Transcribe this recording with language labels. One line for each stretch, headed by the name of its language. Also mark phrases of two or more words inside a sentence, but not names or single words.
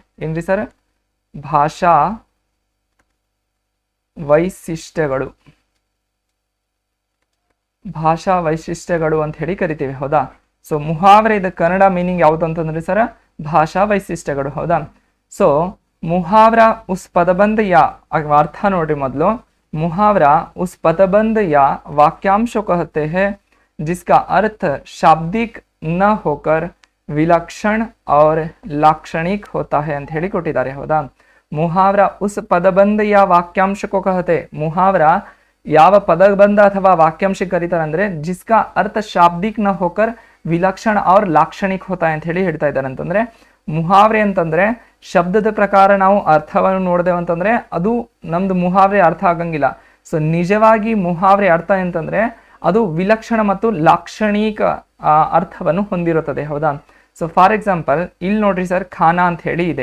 Kannada: ಏನ್ರಿ ಸರ್? ಭಾಷಾ ವೈಶಿಷ್ಟ್ಯಗಳು ಅಂತ ಹೇಳಿ ಕರಿತೀವಿ. ಹೌದಾ? ಸೊ ಮುಹಾವರೆ ಇದು ಕನ್ನಡ ಮೀನಿಂಗ್ ಯಾವುದು ಅಂತಂದ್ರೆ ಸರ್, ಭಾಷಾ ವೈಶಿಷ್ಟ್ಯಗಳು. ಹೌದಾ? ಸೊ
Hindi: मुहावरा उस पदबंध या
Kannada: ಅರ್ಥ ನೋಡ್ರಿ ಮೊದಲು.
Hindi: मुहावरा उस पदबंध या वाक्यांश को कहते हैं जिसका अर्थ शाब्दिक न होकर विलक्षण और लाक्षणिक होता है
Kannada: ಅಂತ ಹೇಳಿ ಕೊಟ್ಟಿದ್ದಾರೆ. ಹೌದಾ?
Hindi: मुहावरा उस पदबंध या वाक्यांश को कहते.
Kannada: ಮುಹಾವರ ಯಾವ ಪದಬಂಧ ಅಥವಾ ವಾಕ್ಯಾಂಶ ಕರೀತಾರೆ ಅಂದ್ರೆ
Hindi: जिसका अर्थ शाब्दिक न होकर विलक्षण और लाक्षणिक होता है
Kannada: ಅಂತ ಹೇಳಿ ಹೇಳ್ತಾ ಇದ್ದಾರೆ. ಅಂತಂದ್ರೆ ಮುಹಾವರೆ ಅಂತಂದ್ರೆ ಶಬ್ದದ ಪ್ರಕಾರ ನಾವು ಅರ್ಥವನ್ನು ನೋಡಿದೆವು ಅಂತಂದ್ರೆ ಅದು ನಮ್ದು ಮುಹಾವರೆ ಅರ್ಥ ಆಗಂಗಿಲ್ಲ. ಸೊ ನಿಜವಾಗಿ ಮುಹಾವರೆ ಅರ್ಥ ಅಂತಂದ್ರೆ ಅದು ವಿಲಕ್ಷಣ ಮತ್ತು ಲಾಕ್ಷಣಿಕ ಅರ್ಥವನ್ನು ಹೊಂದಿರುತ್ತದೆ. ಹೌದಾ?
English: so for example
Kannada: ಇಲ್ಲಿ ನೋಡ್ರಿ ಸರ್, ಖಾನಾ ಅಂತ ಹೇಳಿ ಇದೆ.